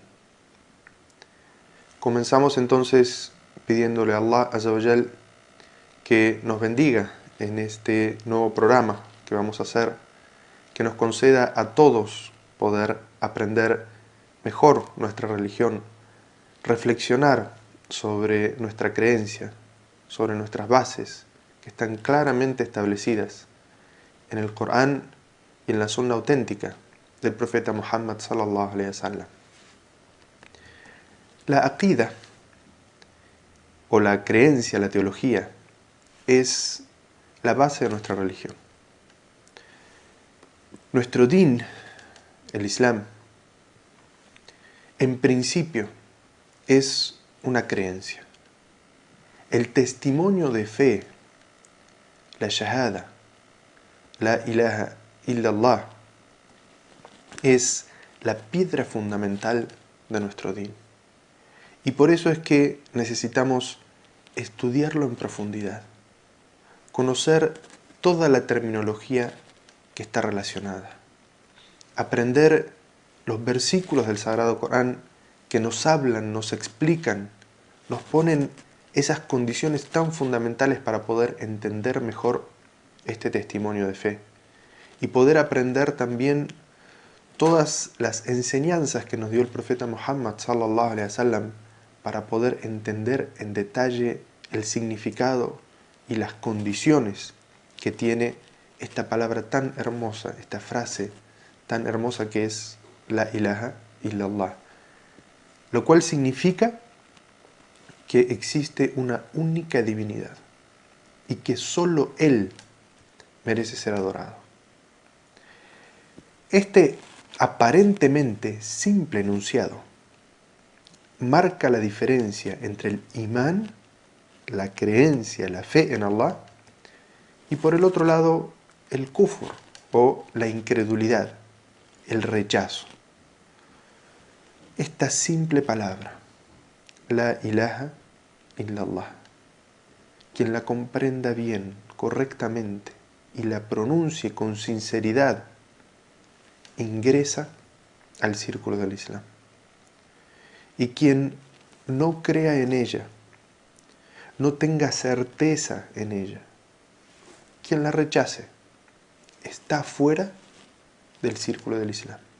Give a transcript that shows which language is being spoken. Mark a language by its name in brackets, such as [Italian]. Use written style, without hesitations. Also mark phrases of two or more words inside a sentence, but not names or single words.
[Spanish] Comenzamos entonces pidiéndole a Allah [Arabic] عز وجل [Spanish] que nos bendiga en este nuevo programa que vamos a hacer, que nos conceda a todos poder aprender mejor nuestra religión, reflexionar sobre nuestra creencia, sobre nuestras bases que están claramente establecidas en el Corán y en la sunna auténtica del profeta Muhammad [Arabic] صلى الله عليه وسلم. [Spanish] La aqida o la creencia, la teología, es la base de nuestra religión. Nuestro din, el Islam, en principio es una creencia. El testimonio de fe, la shahada, [Arabic] لا إله إلا الله, [Spanish] es la piedra fundamental de nuestro din. Y por eso es que necesitamos estudiarlo en profundidad, conocer toda la terminología que está relacionada, aprender los versículos del Sagrado Corán que nos hablan, nos explican, nos ponen esas condiciones tan fundamentales para poder entender mejor este testimonio de fe y poder aprender también todas las enseñanzas que nos dio el profeta Muhammad [Arabic] صلى الله عليه وسلم [Spanish] para poder entender en detalle el significado y las condiciones que tiene esta palabra tan hermosa, esta frase tan hermosa que es [Arabic] لا إله إلا الله, [Spanish] lo cual significa que existe una única divinidad y que solo Él merece ser adorado. Este aparentemente simple enunciado marca la diferencia entre el imán, la creencia, la fe en Allah, y por el otro lado el kufr o la incredulidad, el rechazo. Esta simple palabra, [Arabic] لا إله إلا الله, [Spanish] quien la comprenda bien, correctamente, y la pronuncie con sinceridad, ingresa al círculo del Islam. Y quien no crea en ella, no tenga certeza en ella, quien la rechace, está fuera del círculo del Islam.